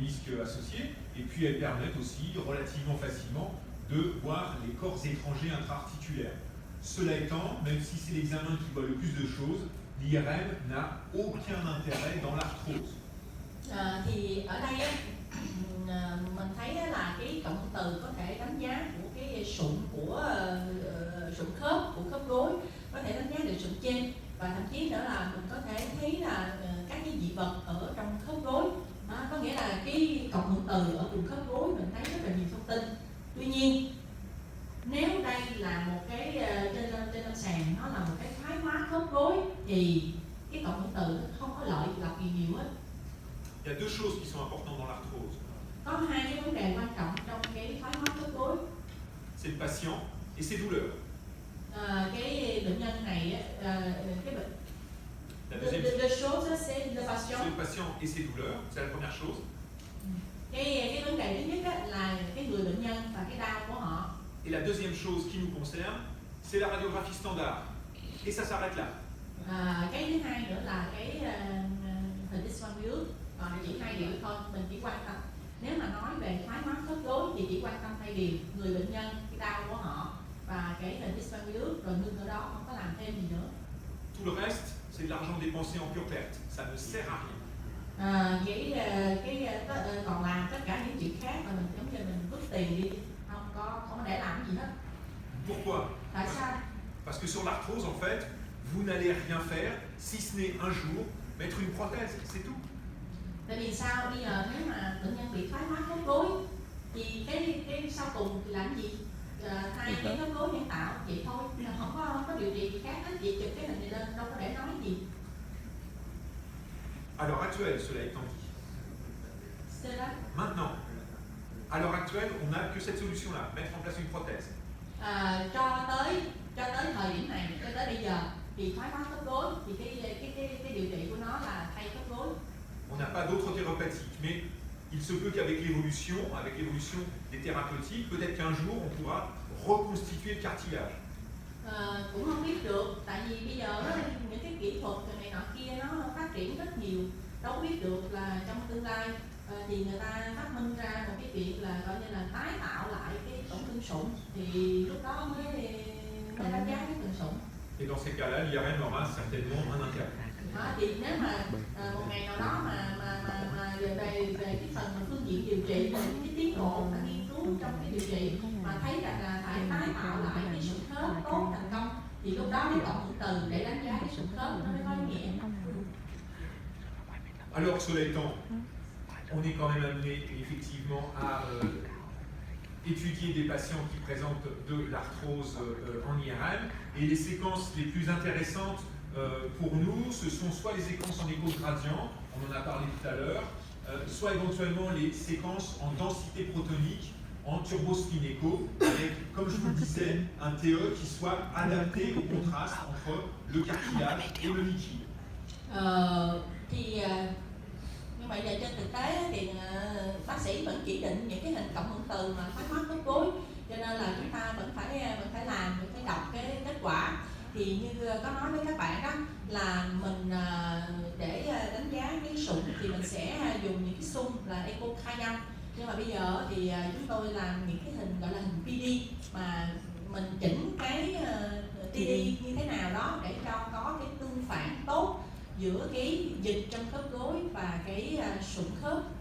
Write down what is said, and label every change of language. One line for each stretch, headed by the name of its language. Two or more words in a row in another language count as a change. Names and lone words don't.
French: disques associés, et puis elles permettent aussi relativement facilement de voir les corps étrangers intra-articulaires. Cela étant, même si c'est l'examen qui voit le plus de choses, l'IRM n'a aucun intérêt dans l'arthrose.
Vietnamese: Thì ở đây á, mình thấy là cái cụm từ có thể đánh giá của cái sụn của sụn khớp của khớp gối, có thể đánh giá được sụn trên, và thậm chí nữa là mình có thể thấy là các cái dị vật ở trong khớp gối. Có nghĩa là cái cộng hưởng từ ở vùng khớp gối mình thấy rất là nhiều thông tin. Tuy nhiên nếu đây là một cái trên lâm sàng nó là một cái thoái hóa khớp gối thì cái cộng hưởng từ không có lợi lọc gì nhiều hết.
French: Il y a deux choses qui sont importantes dans l'arthrose.
Vietnamese: Có hai cái vấn đề quan trọng trong cái thoái hóa khớp gối.
French: C'est le patient et ses douleurs.
Vietnamese: Cái bệnh nhân này cái bệnh
French: La deuxième deux choses c'est le patient. C'est le patient et ses douleurs, c'est la première chose.
Vietnamese: Cái vấn đề thứ nhất là cái người bệnh nhân và cái đau của họ.
French: Et la deuxième chose qui nous concerne, c'est la radiographie standard. Et ça s'arrête là.
Vietnamese: Cái thứ hai nữa là cái hình X-quang virus. Còn chỉ hai điều thôi, mình chỉ quan tâm. Nếu mà nói về thoái hóa khớp gối thì chỉ quan tâm hai điều: người bệnh nhân, cái đau của họ và cái hình X-quang virus, rồi ngưng ở đó, không có làm thêm gì nữa.
French: Tout le reste, c'est de l'argent dépensé en pure perte. Ça ne sert à rien.
Vietnamese: Còn làm tất cả những chuyện khác mà mình giống như mình vứt tiền đi, không có để làm gì hết.
French: Pourquoi?
Vietnamese: Tại sao?
French: Parce que sur l'arthrose, en fait, vous n'allez rien faire si ce n'est un jour mettre une prothèse, c'est tout.
Vietnamese: Tại vì sao? Bây giờ nếu mà bệnh nhân bị thoái hóa khớp gối thì cái sau cùng thì làm gì? Thay cái khớp gối nhân tạo vậy thôi, không có điều trị gì khác hết. Vậy chụp cái hình này lên đâu có để nói gì.
French: À l'heure actuelle, cela étant dit. C'est là. Maintenant, à l'heure actuelle, on n'a que cette solution-là, mettre en place une prothèse.
Vietnamese: Cho tới thời điểm này, cho tới bây giờ thì thoái hóa khớp gối thì cái điều trị của nó là thay khớp gối.
French: On n'a pas d'autres thérapeutiques, mais il se peut qu'avec l'évolution des thérapeutiques, peut-être qu'un jour on pourra reconstituer le cartilage.
Vietnamese: Cũng không biết được, tại vì bây giờ những cái kỹ thuật này nọ kia nó phát triển rất nhiều, đâu biết được là trong tương lai thì người ta phát minh ra một cái việc là gọi như là tái tạo lại cái tổn thương sụn, thì lúc đó mới đánh giá cái tổn sụn.
French: Et dans ces cas-là, l'IRM aura certainement un intérêt.
Vietnamese: Thì nếu mà một ngày nào đó mà về cái phần mà phương diện điều trị, về cái tiến bộ và nghiên cứu trong cái điều trị mà thấy rằng là phải tái tạo lại cái sụn khớp tốt thành công, thì lúc đó cái cộng hưởng từ để đánh giá cái sụn khớp nó mới có ý nghĩa.
French: Alors, cela étant, on est quand même amené effectivement à étudier des patients qui présentent de l'arthrose en IRM, et les séquences les plus intéressantes pour nous, ce sont soit les séquences en écho-gradient, on en a parlé tout à l'heure, soit éventuellement les séquences en densité protonique, en turbospinéco, avec, comme je vous le disais, un TE qui soit adapté au contraste entre le cartilage et le liquide.
Vietnamese: Nhưng mà giờ trên thực tế thì bác sĩ vẫn chỉ định những cái hình cộng hưởng từ mà thoái hóa khớp gối, cho nên là chúng ta vẫn phải làm, vẫn phải đọc cái kết quả. Thì như có nói với các bạn đó là mình để đánh giá cái sụn thì mình sẽ dùng những cái xung là echo-K5, nhưng mà bây giờ thì chúng tôi làm những cái hình gọi là hình PD, mà mình chỉnh cái TD như thế nào đó để cho có cái tương phản tốt giữa cái dịch trong khớp gối và cái sụn khớp.